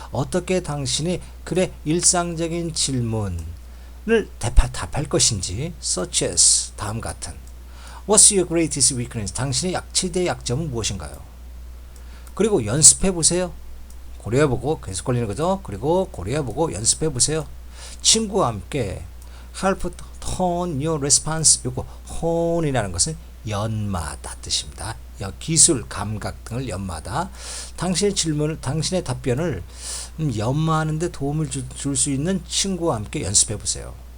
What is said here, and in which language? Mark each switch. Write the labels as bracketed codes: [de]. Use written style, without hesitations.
[ko] 어떻게 당신이 그래 일상적인 질문을 답할 것인지, such as 다음 같은 [en] What's your greatest weakness? [ko] 당신의 최대 약점은 무엇인가요? 그리고 연습해 보세요. 고려해보고, 계속 걸리는 거죠. 그리고 고려해보고 연습해 보세요. 친구와 함께 [en] help hone your response. [ko] 요거 hone이라는 것은 연마하다 뜻입니다. 기술, 감각 등을 연마하다. 당신의 질문을, 당신의 답변을 연마하는 데 도움을 줄 수 있는 친구와 함께 연습해 보세요.